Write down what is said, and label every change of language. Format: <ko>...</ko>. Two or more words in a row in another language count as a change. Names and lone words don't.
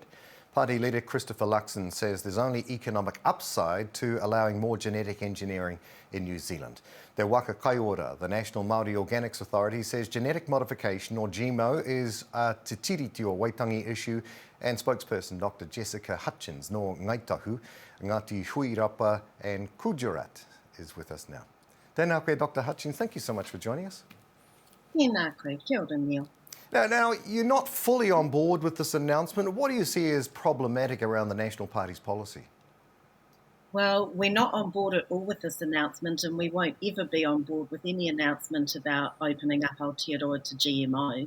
<en>Party leader Christopher Luxon says there's only economic upside to allowing more genetic engineering in New Zealand. The Waka Kai Ora, the National Māori Organics Authority, says genetic modification, or GMO, is a Tiriti or Waitangi issue, and spokesperson Dr. Jessica Hutchings no Ngaitahu, Ngati Huirapa and Kujurat is with us now.</en> <mi>Tēnā koe,</mi> <en>Dr. Hutchings, thank you so much for joining us.</en> <mi>Tēnā koe, kia ora Neil.</mi> <en>Now, you're not fully on board with this announcement. What do you see as problematic around the National Party's policy? Well, we're not on board at all with this announcement, and we won't ever be on board with any announcement about opening up Aotearoa to GMOs.</en>